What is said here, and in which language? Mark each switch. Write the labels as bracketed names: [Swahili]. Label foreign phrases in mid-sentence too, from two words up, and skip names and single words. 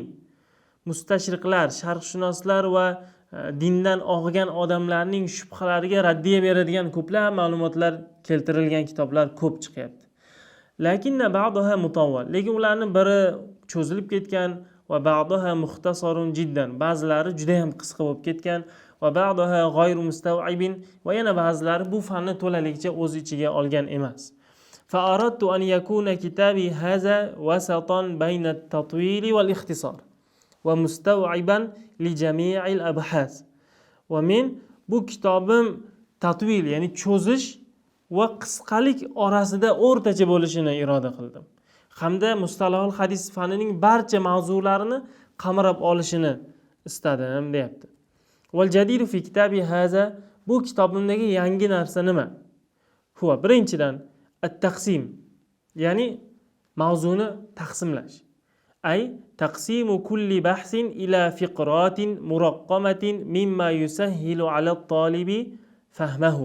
[Uzbek] Mustashriqlar, sharqshunoslar va dindan og'gan odamlarning shubhalariga raddiya beradigan ko'plab ma'lumotlar keltirilgan kitoblar ko'p chiqyapti. [Arabic] لكن بعضها مطول. [Uzbek] Lekin ularning biri cho'zilib ketgan [Arabic] وبعضها مختصر جدا. [Uzbek] Ba'zilari juda ham qisqa bo'lib ketgan [Arabic] وبعضها غير مستوعب [Uzbek] va yana ba'zilari bu fanni to'laligicha o'z ichiga olgan emas. [Arabic] فأردت أن يكون كتابي هذا وسطا بين التطويل والاختصار ومستوعبا لجميع الأبحاث. [Uzbek] Va men bu kitobim tatwil, ya'ni cho'zish va qisqalik orasida o'rtacha bo'lishini iroda qildim. Hamda mustalohul hadis fanining barcha mavzularini qamrab olishini istadim, deyapti. [Arabic] والجديد في كتابي هذا, [Uzbek] bu kitobimdagi yangi narsa nima? Huwa, birinchidan at-taqsim, ya'ni mavzuni taqsimlash. [Arabic] أي تقسيم كل بحث إلى فقرات مرقمة مما يسهل على الطالب فهمه.